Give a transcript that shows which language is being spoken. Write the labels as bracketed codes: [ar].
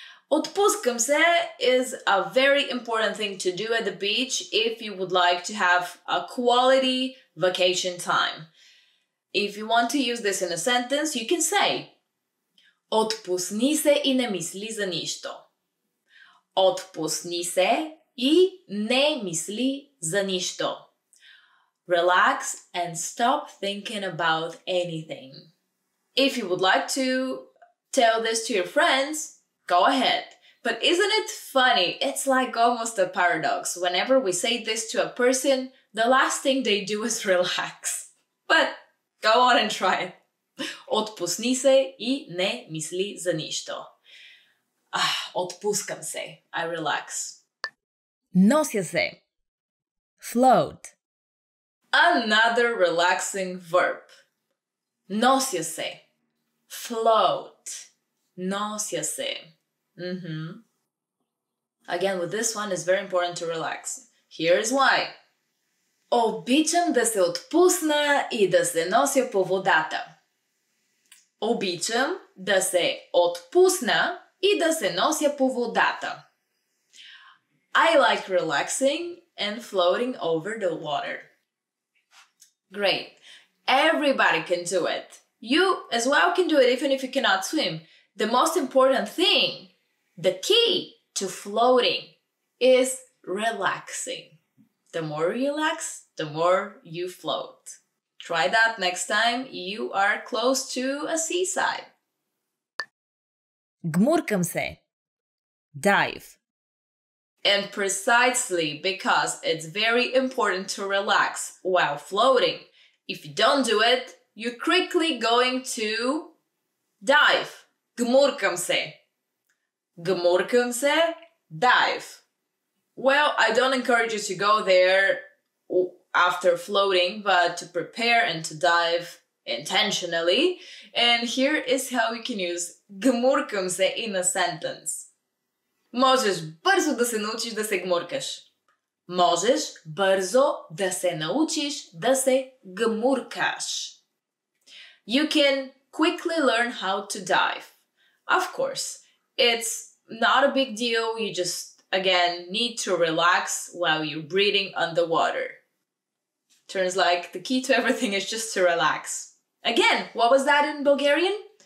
[en] Отпускам се is a very important thing to do at the beach if you would like to have a quality vacation time. If you want to use this in a sentence, you can say [bg] Отпусни се и не мисли за нищо. Отпусни се и не мисли за нищо. [en] Relax and stop thinking about anything. If you would like to tell this to your friends, go ahead. But isn't it funny? It's like almost a paradox. Whenever we say this to a person, the last thing they do is relax. But go on and try it. [bg] Отпусни се и не мисли за нищо. Отпускам се. [en] I relax. [bg] Нося се. [en] Float. Another relaxing verb. Нося се. Float. [bg] Нося се. [en] Again, with this one, it's very important to relax. Here's why. [bg] Обичам да се отпусна и да се нося по водата. Обичам да се отпусна и да се нося по водата. [en] I like relaxing and floating over the water. Great. Everybody can do it. You as well can do it even if you cannot swim. The most important thing, the key to floating, is relaxing. The more you relax, the more you float. Try that next time you are close to a seaside. [bg] Гмуркам се. [en] Dive. And precisely because it's very important to relax while floating. If you don't do it, you're quickly going to dive. [bg] Гмуркам се. Гмуркам се. [en] Dive. Well, I don't encourage you to go there after floating, but to prepare and to dive intentionally. And here is how you can use гмуркам се in a sentence. [bg] Можеш бързо да се научиш да се гмуркаш. Можеш бързо да се научиш да се гмуркаш. [en] You can quickly learn how to dive. Of course, it's not a big deal. You just, again, need to relax while you're breathing underwater. Turns like the key to everything is just to relax. Again, what was that in Bulgarian?